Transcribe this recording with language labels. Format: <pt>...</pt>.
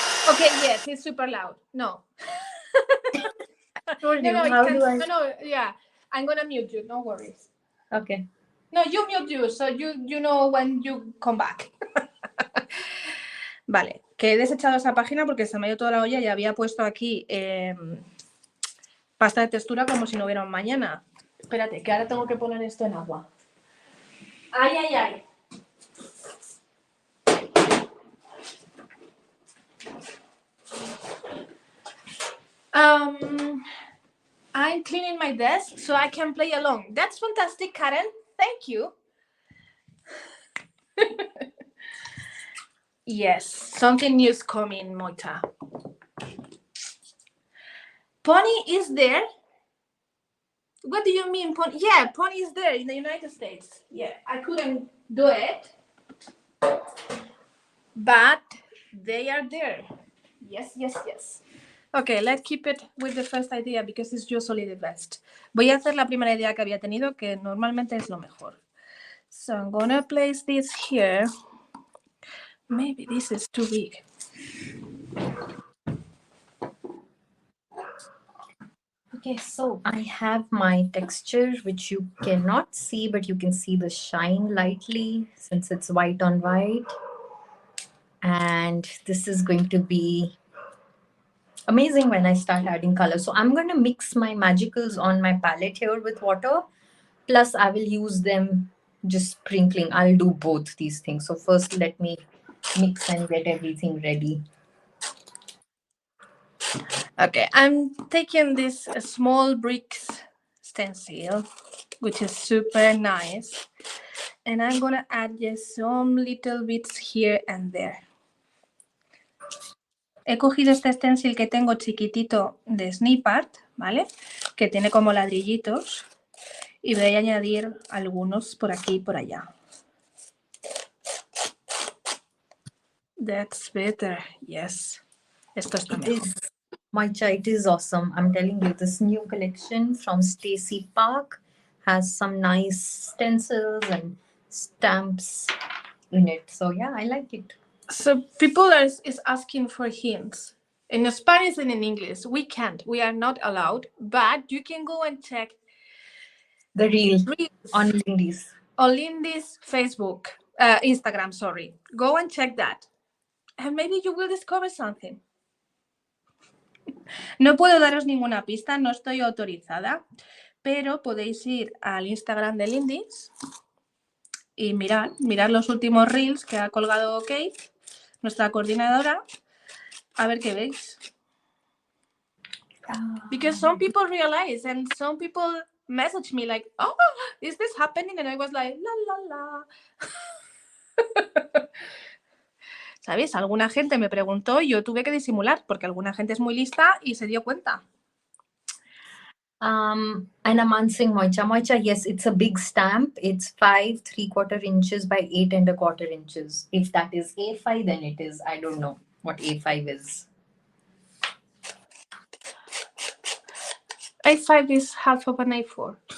<en>Okay, yes, it's super loud. No. I told No, you. no, it How can. do I? No, yeah. I'm gonna mute you. No worries. Okay. No, you mute you, so you know when you come back.</en> <es>Vale, que he desechado esa página porque se me ha ido toda la olla y había puesto aquí pasta de textura como si no hubiera un mañana. Espérate, que ahora tengo que poner esto en agua. Ay, ay, ay.</es> <en>I'm cleaning my desk so I can play along. That's fantastic, Karen. Thank you. Yes, something new is coming, Moita. Pony is there? What do you mean, Pony? Yeah, Pony is there in the United States. Yeah, I couldn't do it, but they are there. Yes, yes, yes. Okay, let's keep it with the first idea because it's usually the best.</en> <es>Voy a hacer la primera idea que había tenido, que normalmente es lo mejor.</es> <en>So I'm gonna place this here. Maybe this is too big. Okay, so I have my texture, which you cannot see, but you can see the shine lightly since it's white on white. And this is going to be amazing when I start adding color. So I'm going to mix my magicals on my palette here with water. Plus, I will use them just sprinkling. I'll do both these things. So first, let me mix and get everything ready. Okay, I'm taking this small bricks stencil, which is super nice, and I'm gonna add just some little bits here and there.</en> <es>He cogido este stencil que tengo chiquitito de Snip Art, ¿vale? Que tiene como ladrillitos, y voy a añadir algunos por aquí y por allá.</es> <en>That's better, yes.</en> <es>Esto está mejor.</es> <en>Moicha, it is awesome. I'm telling you, this new collection from Stacy Park has some nice stencils and stamps in it. So yeah, I like it. So people is asking for hints. In Spanish and in English, we can't. We are not allowed. But you can go and check The reel reels on Lindy's. on Lindy's Facebook, Instagram, sorry. Go and check that. And maybe you will discover something.</en> <es>No puedo daros ninguna pista, no estoy autorizada, pero podéis ir al Instagram de Lindy's y mirar los últimos reels que ha colgado Kate, nuestra coordinadora, a ver qué veis.</es> <en>Because some people realize and some people message me like, oh, is this happening? And I was like, la, la, la.</en> <es>¿Sabéis? Alguna gente me preguntó y yo tuve que disimular porque alguna gente es muy lista y se dio cuenta.</es> <en>And I'm answering Moicha. Moicha, yes, it's a big stamp. It's 5 3/4 inches by 8 1/4 inches. If that is A5, then it is. I don't know what A5 is. A5 is half of an A4.</en>